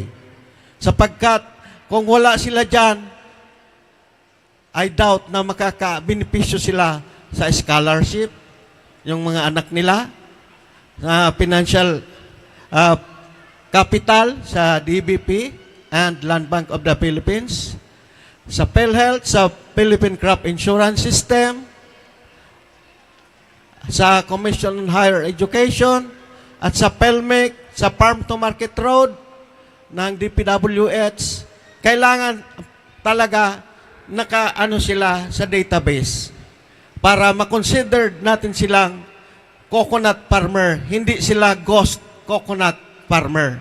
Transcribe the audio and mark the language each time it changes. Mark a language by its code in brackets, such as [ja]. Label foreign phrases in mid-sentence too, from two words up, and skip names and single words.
[tl] Sapagkat kung wala sila dyan, [en] I doubt [tl] na makaka-benepisyo sila sa scholarship, yung mga anak nila, sa financial capital sa DBP and Land Bank of the Philippines, sa PhilHealth, sa Philippine Crop Insurance System, sa Commission on Higher Education, at sa PhilMIC, sa Farm to Market Road ng DPWH. Kailangan talaga naka-ano sila sa database para makonsider natin silang [en] coconut farmer, [tl] hindi sila [en] ghost coconut farmer.